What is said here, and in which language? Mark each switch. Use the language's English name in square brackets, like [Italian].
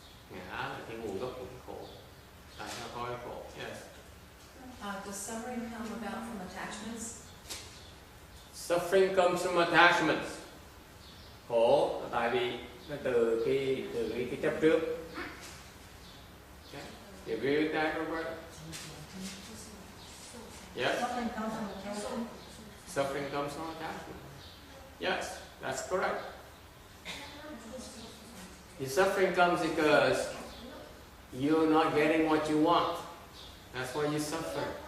[Vietnamese] Ngã là cái nguồn gốc của cái khổ. Tại sao có cái khổ? [English] Yes. Does suffering come about from attachments? Suffering comes from attachments. [Vietnamese] Khổ là tại vì nó từ cái chấp trước. [English] Okay. You agree with that, Robert? Yes? Suffering comes from attachment. Yes, that's correct. The suffering comes because you're not getting what you want. That's why you suffer.